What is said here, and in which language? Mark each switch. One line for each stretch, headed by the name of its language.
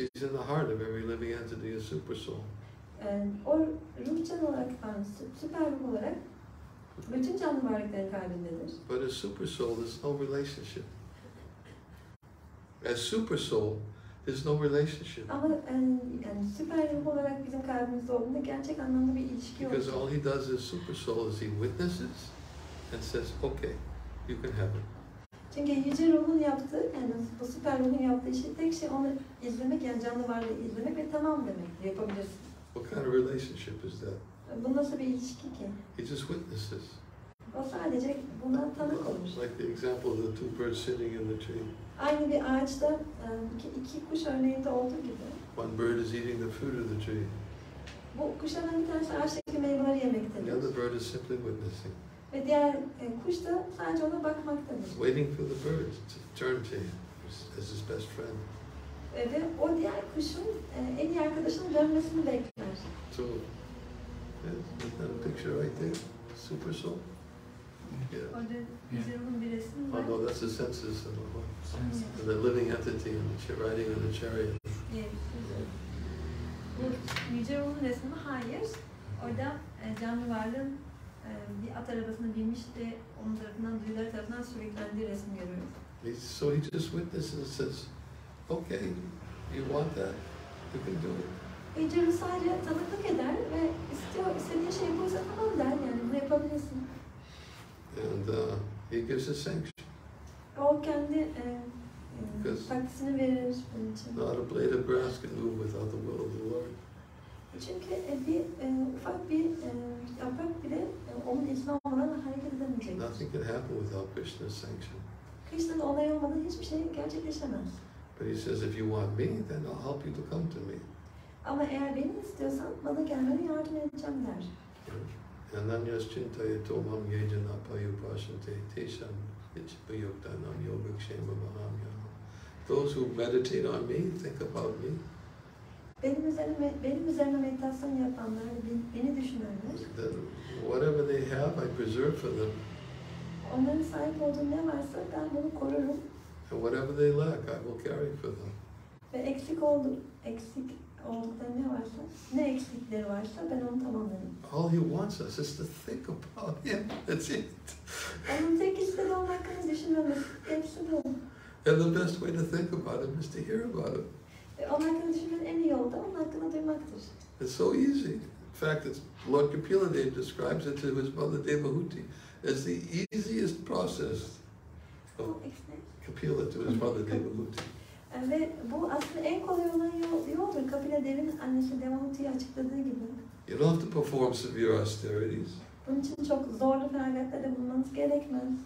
English: He's in the heart of every living entity, a super soul.
Turkish: O ruhsal olarak, süper ruh olarak bütün canlı varlıkların kalbindedir.
English: But as super soul, there's no relationship. As super soul, there's no relationship.
Turkish: Ama yani süper ruh olarak bizim kalbimizde olduğunda gerçek anlamda bir ilişki yok.
English: Because all he does as super soul is he witnesses and says, okay, you can have it.
Turkish: Çünkü yüce ruhun yaptığı, yani bu süper ruhun yaptığı şey tek şey onu izlemek, yani canlı varlığı izlemek ve tamam demek, yapabilirsin.
English: What kind of relationship is that?
Turkish: Bu nasıl bir ilişki ki?
English: He just witnesses.
Turkish: O sadece buna tanık olur.
English: Like the example of the two birds sitting in the tree.
Turkish: Aynı bir ağaçta iki kuş örneğinde olduğu gibi.
English: One bird is eating the fruit of the tree.
Turkish: Bu kuşlardan bir tanesi ağaçtaki meyveleri
English: The
Turkish: yemektedir.
English: other bird is simply witnessing.
Turkish: Ve diğer kuş da sadece ona bakmaktadır.
English: Waiting for the bird to turn to him as his best friend.
Turkish: Ve o diğer kuşun en iyi arkadaşının dönmesini bekler.
English: So, isn't that a picture right there? Super soul? Yeah.
Turkish: Orada yüce ruhun bir resmi var.
English: Oh no, that's the senses of the heart. And the living entity riding on the chariot.
Turkish: Bu yüce ruhun resmi hayır. Orada canlı varlığın bir at arabasına binmiş ve onun tarafından, duyuları tarafından sürüklendiği resmi görüyoruz.
English: So he just witnesses and says, okay, you want that, you can do it.
Turkish: Yüce ruh sadece tanıklık eder ve istediğin şey buysa tamam der, yani bunu yapabilirsin.
English: And he gives a sanction.
Turkish: O kendi takdisini verir bunun için.
English: Not a blade of grass can move without the will of the Lord.
Turkish: Çünkü ufak bir yaprak bile onun izni olmadan hareket edemeyecektir.
English: Nothing can happen without Krishna's sanction.
Turkish: Krishna'nın onayı olmadan hiçbir şey gerçekleşemez.
English: But he says, if you want me, then I'll help you to come to me.
Turkish: Ama eğer beni istiyorsan bana gelmene yardım edeceğim der.
Sanskrit: Ananyas chintaya tomam yejana payupashante tesham ichpayuktanam yogakshema mahamyam.
English: Those who meditate on me, think about me.
Turkish: Benim üzerine meditasyon yapanlar, beni düşünenler.
English: Then whatever they have, I preserve for them.
Turkish: Onların sahip olduğu ne varsa ben bunu korurum.
English: And whatever they lack, I will carry for them.
Turkish: Ve eksik oldukları ne varsa, ne eksikleri varsa ben onu tamamlarım.
English: All he wants us is to think about him. That's it.
Turkish: Onun tek istediği onun hakkında düşünmemiz. Hepsi bu.
English: And the best way to think about him is to hear about him.
Turkish: Onun hakkında düşünmenin en iyi yolu da onun hakkında duymaktır.
English: It's so easy. In fact, Lord Kapila Dev describes it to his mother Devahuti as the easiest process. Kapila to his mother Devahuti.
Turkish: Ve bu aslında en kolay olan yoldur. Kapila Dev'in annesi Devahuti'ye açıkladığı gibi.
English: You don't have to perform severe austerities.
Turkish: Bunun için çok zorlu feragatlarda bulunmanız gerekmez.